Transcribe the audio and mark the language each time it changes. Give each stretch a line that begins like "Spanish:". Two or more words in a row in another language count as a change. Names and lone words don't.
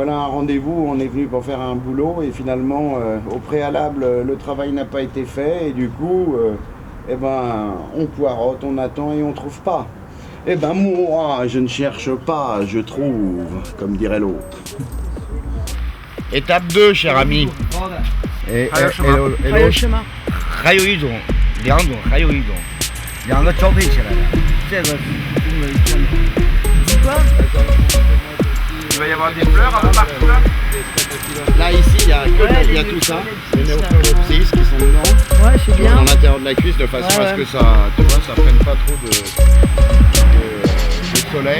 French: Voilà un rendez-vous, on est venu pour faire un boulot et finalement au préalable le travail n'a pas été fait et du coup eh ben on poireaute, on attend et on trouve pas. Eh ben moi je ne cherche pas, je trouve, comme dirait l'autre. Étape 2, cher ami. Et l'autre
Chinese: 还有一种，两种，还有一种，两个交配起来的，这个是中文叫什么？
French: Il va y avoir des fleurs un peu partout là. Là ici il y a tout ça, les néophoropsis qui sont dedans. Ouais, c'est bien. Dans l'intérieur de la cuisse de façon à ce que ça, tu vois, ça prenne pas trop de soleil.